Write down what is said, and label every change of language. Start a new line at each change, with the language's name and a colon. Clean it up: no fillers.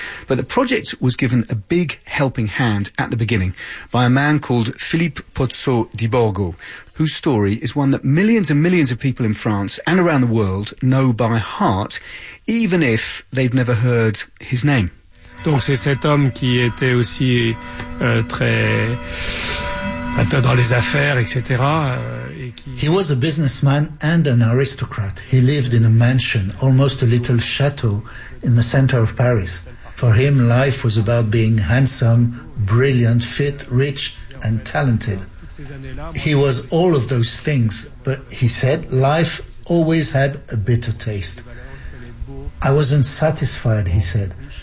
English: But the project was given a big helping hand at the beginning by a man called Philippe Pozzo di Borgo, whose story is one that millions and millions of people in France and around the world know by heart, even if they've never heard his name.
French: Donc c'est cet homme qui était aussi très dans les affaires, etc.
English: He was a businessman and an aristocrat. He lived in a mansion, almost a little chateau, in the center of Paris. For him, life was about being handsome, brilliant, fit, rich, and talented. He was all of those things, but he said life always had a bitter taste. I wasn't satisfied, he said.